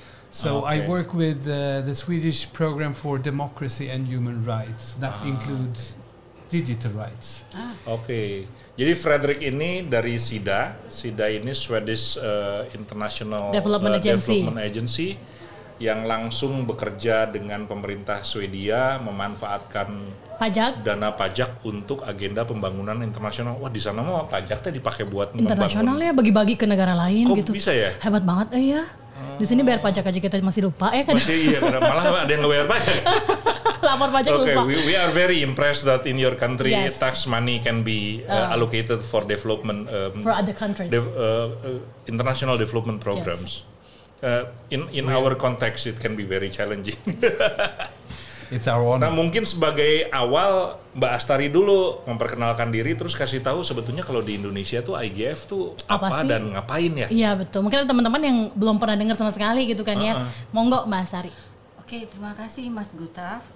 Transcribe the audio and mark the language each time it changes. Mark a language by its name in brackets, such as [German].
[English] So I work with the Swedish Program for Democracy and Human Rights. That includes digital rights. [Indonesian] Oke. Jadi Frederick ini dari SIDA. SIDA ini Swedish International Development Agency yang langsung bekerja dengan pemerintah Swedia memanfaatkan dana pajak untuk agenda pembangunan internasional. Wah, di sana mah pajaknya dipakai buat internasional ya, bagi-bagi ke negara lain. Kok gitu. Bisa ya? Hebat banget ya. Di sini bayar pajak aja kita masih lupa ya kan. Masih iya, malah ada yang nggak bayar pajak. Lapor pajak lupa. [English] We are very impressed that in your country tax money can be allocated for development for other countries. International development programs. In our context it can be very challenging. It's our honor. [Indonesian] Nah, mungkin sebagai awal Mbak Astari dulu memperkenalkan diri, terus kasih tahu sebetulnya kalau di Indonesia tuh IGF tuh apa dan ngapain ya? Iya betul. Mungkin ada teman-teman yang belum pernah dengar sama sekali gitu kan ya. Monggo Mbak Astari. Oke, terima kasih Mas Gustaf.